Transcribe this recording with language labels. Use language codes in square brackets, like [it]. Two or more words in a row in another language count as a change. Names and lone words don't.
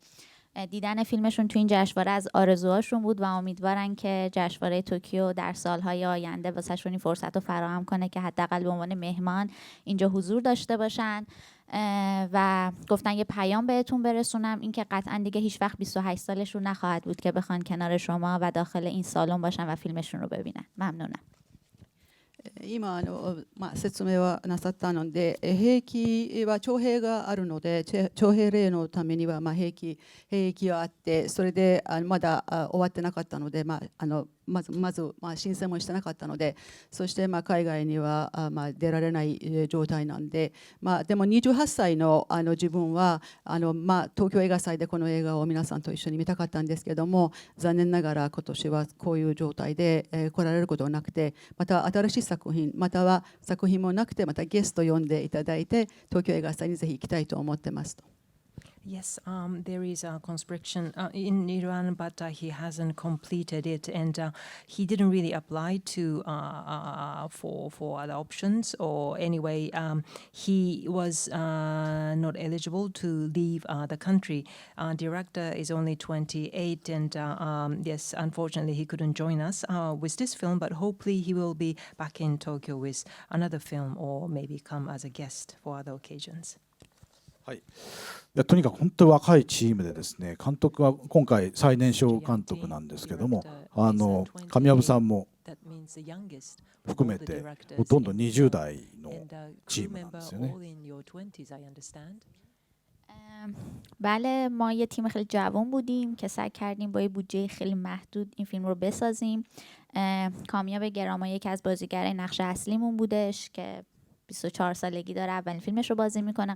[fa] دیدن فیلمشون تو این جشنواره از آرزوهاشون بود و امیدوارن که جشنواره توکیو در سالهای آینده واسهشون این فرصت رو فراهم کنه که حداقل به عنوان مهمان اینجا حضور داشته باشن و گفتن یه پیام بهتون برسونم این که قطعا دیگه هیچ وقت 28 سالشون نخواهد بود که بخوان کنار شما و داخل این سالن باشن و فیلمشون رو ببینن. ممنونم. [ja] 今説明はなさったので兵役は徴兵があるので徴兵令のためには兵役があってそれでまだ終わってなかったのでまず申請もしてなかったのでそして海外には出られない状態なんででも28歳の自分は東京映画祭でこの映画を皆さんと一緒に見たかったんですけども残念ながら今年はこういう状態で来られることはなくてまた新しい作品または作品もなくてまたゲスト呼んでいただいて東京映画祭にぜひ行きたいと思ってますと。 [en] Yes, there is a conscription in Iran, but he hasn't completed it, and he didn't really apply to for other options. Or anyway, he was not eligible to leave the country. Director is only 28, and yes, unfortunately, he couldn't join us with this film. But hopefully, he will be back in Tokyo with another film, or maybe come as a guest for other occasions. [ja] はい、とにかく本当に若いチームでですね監督は今回最年少監督なんですけども神藪さんも含めてほとんど20代のチームなんですよね。 [fa] بله ما یه تیم خیلی جوان بودیم که سعی کردیم با یه بودجه خیلی محدود این فیلم رو بسازیم. کامیاب گرامایه یکی از بازیگرای نقش اصلیمون بودش که 24 سالگی داره اولین فیلمش رو بازی میکنه.